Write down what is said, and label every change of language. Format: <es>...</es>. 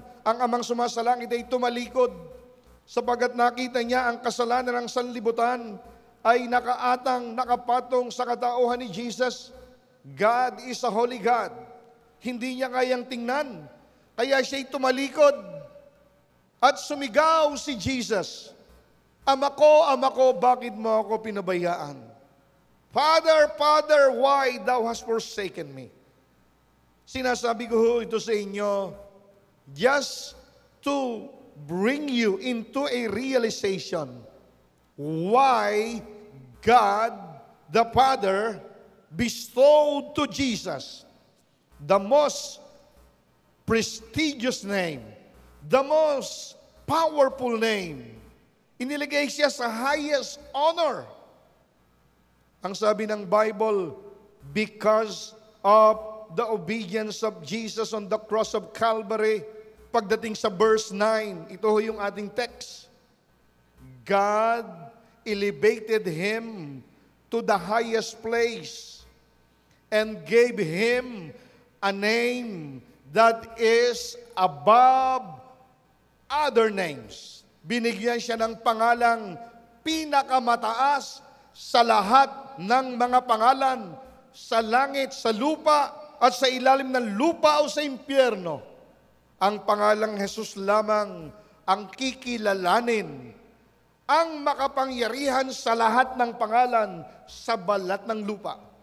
<tl>Ang amang sumasalangit ay tumalikod, sapagkat nakita niya ang kasalanan ng sanlibutan ay nakapatong sa katauhan ni Jesus.</tl> <en>God is a holy God.</en> <tl>Hindi niya kayang tingnan. Kaya siya'y tumalikod at sumigaw si Jesus, Ama ko, bakit mo ako pinabayaan?</tl> <en>Father, Father, why thou hast forsaken me?</en> <tl>Sinasabi ko ito sa inyo,</tl> <en>just to bring you into a realization why God the Father bestowed to Jesus the most prestigious name, the most powerful name.</en> <tl>Iniligay siya sa</tl> <en>highest honor.</en> <tl>Ang sabi ng Bible,</tl> <en>because of the obedience of Jesus on the cross of Calvary,</en> <tl>pagdating sa verse 9, ito yung ating text.</tl> <en>God elevated Him to the highest place and gave Him a name that is above other names.</en> <tl>Binigyan siya ng pangalang pinakamataas sa lahat ng mga pangalan, sa langit, sa lupa, at sa ilalim ng lupa o sa impyerno. Ang pangalang Jesus lamang ang kikilalanin, ang makapangyarihan sa lahat ng pangalan sa balat ng lupa.</tl>